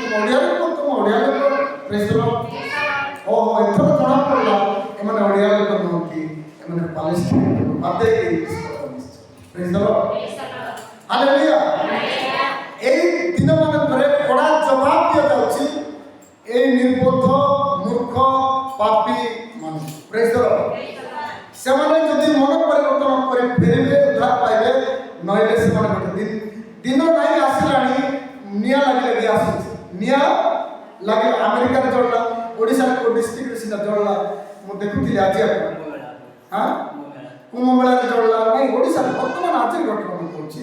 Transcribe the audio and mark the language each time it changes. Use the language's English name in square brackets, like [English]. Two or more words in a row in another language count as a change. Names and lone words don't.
[Odia] ତୁମ ଓଡ଼ିଆରେ କୁହ, ତୁମ ଓଡ଼ିଆ ଲୋକ। [English] Praise the Lord. [Odia] ଓହୋ, ଏଥର ଜଣାପଡ଼ିଲା ଏମାନେ ଓଡ଼ିଆ ଲୋକ ନୁହନ୍ତି, ଏମାନେ ପାଲେଷ୍ଟାଇନ ବାଦ ଦେଇକି [English] Praise the Lord. [Odia] ହାଲେଲୁୟା। ଏଇ ଦିନମାନଙ୍କରେ କଡ଼ା ଜବାବ ଦିଆଯାଉଛି [Bangla] এই নির্বোধ মূর্খ পাপী মানুষ। [English] Praise the Lord. [Odia] ସେମାନେ ଯଦି ମନ ପରିବର୍ତ୍ତନ କରି ଫେରିବେ ଉଦ୍ଧାର ପାଇବେ, ନହେଲେ ସେମାନେ ଗୋଟେ ଦିନ ନାହିଁ ଆସିଲାଣି ନିଆଁ ଲାଗି ଲାଗି ଆସୁଛି। ନିଆଁ ଲାଗି ଆମେରିକାରେ ଜଳିଲା, ଓଡ଼ିଶାରେ କେଉଁ ଡିଷ୍ଟ୍ରିକ୍ଟରେ ସିନା ଜଳିଲା। ମୁଁ ଦେଖୁଥିଲି ଆଜି କୁମ୍ଭମେଳାରେ ଜଳିଲା ନାଇଁ, ଓଡ଼ିଶାରେ ବର୍ତ୍ତମାନ ଆଜି ଘଟଣା ମୁଁ କହୁଛି।